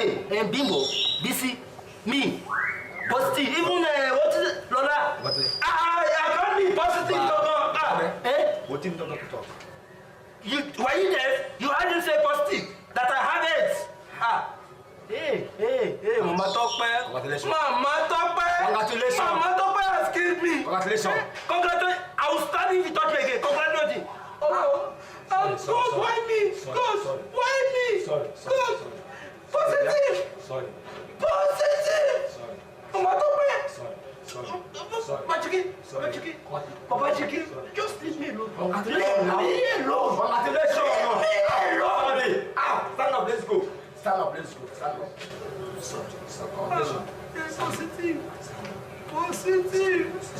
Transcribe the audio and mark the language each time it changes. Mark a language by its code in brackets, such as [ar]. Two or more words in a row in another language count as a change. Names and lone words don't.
[en] Bimbo, BC, me, positive, even what is it, Lola? I can't be positive. What did you talk? Were you there? You hadn't say positive that I have it. Hey, Mama Tope. Congratulations. Mama Tope. Congratulations. Mama Tope has killed me. Congratulations. Congratulations. I will stand if you touch me again. Congratulations. Oh, God, why me? God, why me? God, positive. Sorry. Positive. Sorry. Mama Tope. Sorry. Papa Chicken. Papa Chicken. Just leave me alone. Congratulations. Leave me alone. Congratulations. Leave me alone. Stand up, let's go. Stand up. Stand up. Congratulations. Positive. Positive.